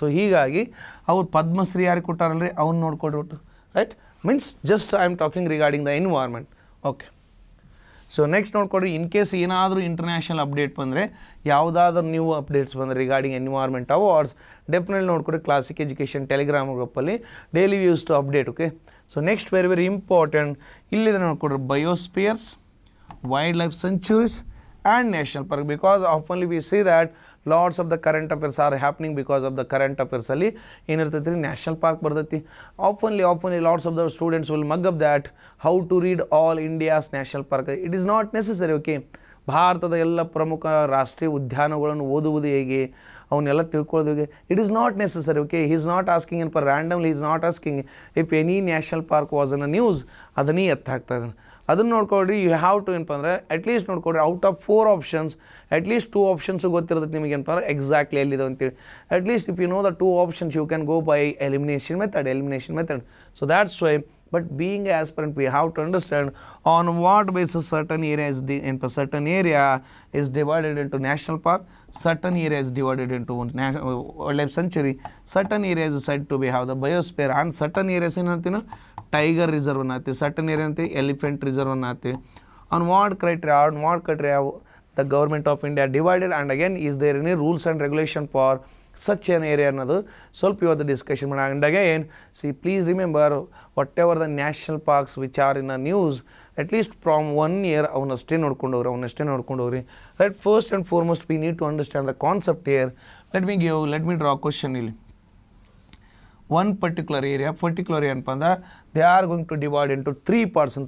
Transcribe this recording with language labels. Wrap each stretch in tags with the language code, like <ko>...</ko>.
<kn>So ಹೀಗಾಗಿ ಅವ್ರು ಪದ್ಮಶ್ರೀ ಯಾರಿಗೆ ಕೊಟ್ಟಾರಲ್ರಿ ಅವ್ನು ನೋಡ್ಕೊಡ್ಬಿಟ್ಟು, right?</kn> <en>Means just I am talking regarding the environment.</en> <kn>Okay. So next ನೋಡ್ಕೊಡ್ರಿ, ಇನ್ ಕೇಸ್ ಏನಾದರೂ ಇಂಟರ್ನ್ಯಾಷನಲ್ ಅಪ್ಡೇಟ್ ಬಂದರೆ, ಯಾವುದಾದ್ರೂ ನ್ಯೂ ಅಪ್ಡೇಟ್ಸ್ ಬಂದರೆ ರಿಗಾರ್ಡಿಂಗ್ ಎನ್ವೈರ್ಮೆಂಟ್ ಅವಾರ್ಡ್ಸ್, ಡೆಫಿನೆಟ್ಲಿ ನೋಡ್ಕೊಡ್ರಿ ಕ್ಲಾಸಿಕ್ ಎಜುಕೇಷನ್ ಟೆಲಿಗ್ರಾಮ್ ಗ್ರೂಪಲ್ಲಿ daily views to update.</kn> <en>Okay. So next very important ಇಲ್ಲಿದೆ</en> <kn>ನೋಡ್ಕೊಡ್ರಿ,</kn> <en>biospheres, wild life sanctuaries and national park, because oftenly we see that lots of the current affairs are happening because of the current affairs</en> <kn>ಅಲ್ಲಿ ಏನಿರ್ತೈತಿ</kn> <en>national park</en> <kn>ಬರ್ತೈತಿ.</kn> <en>oftenly lots of the students will mug up that how to read all India's national park. It is not necessary.</en> <kn>Okay, ಭಾರತದ ಎಲ್ಲ ಪ್ರಮುಖ ರಾಷ್ಟ್ರೀಯ ಉದ್ಯಾನಗಳನ್ನು ಓದುವುದು ಹೇಗೆ, ಅವನ್ನೆಲ್ಲ ತಿಳ್ಕೊಳ್ಳೋದು ಹೇಗೆ,</kn> <en>It is not necessary. Okay, he is not asking ಏನಪ್ಪ randomly, is not asking if any national park was on a news,</en> <kn>ಅದನ್ನೇ ಎತ್ತಾಗ್ತಾ ಇದ್ದಾನೆ. ಅದನ್ನು ನೋಡ್ಕೊಳ್ರಿ.</kn> <en>you have to</en> <kn>ಏನಪ್ಪ ಅಂದರೆ at least ನೋಡ್ಕೊಳ್ರಿ, out of 4 options at least 2 options ಗೊತ್ತಿರ್ತದೆ ನಿಮಗೆ ಏನಪ್ಪ ಅಂದ್ರೆ ಎಕ್ಸಾಕ್ಟ್ಲಿ ಎಲ್ಲಿದೆ ಅಂತೇಳಿ.</kn> <en>At least if you know the 2 options you can go by elimination method. So that's why, but being an aspirant we have to understand on what basis certain area is divided into national park, certain area is divided into wildlife sanctuary, certain area is said to be have the biosphere, and certain areas</en> <kn>ಏನಂತೀನ</kn> <en>tiger reserve</en> <kn>ಅನ್ನತ್ತೆ,</kn> <en>certain area ಅಂತ elephant reserve ಅನ್ನತ್ತೆ. on what criteria the government of India divided, and again is there any rules and regulation for such an area</en> <kn>ಅನ್ನೋದು ಸ್ವಲ್ಪ ಇವತ್ತು discussion ಮಾಡೋಣ.</kn> <en>and again please remember whatever the national parks which are in a news at least from 1 year</en> <kn>ಅವನ್ನಷ್ಟೇ ನೋಡ್ಕೊಂಡು ಹೋಗ್ರಿ.</kn> <en>Right, first and foremost we need to understand the concept here. Let me draw question. ಇಲ್ಲಿ one particular area</en> <kn>ಏನಪ್ಪ ಅಂದ್ರೆ</kn> <en>They are going to divide into 3 parts.</en>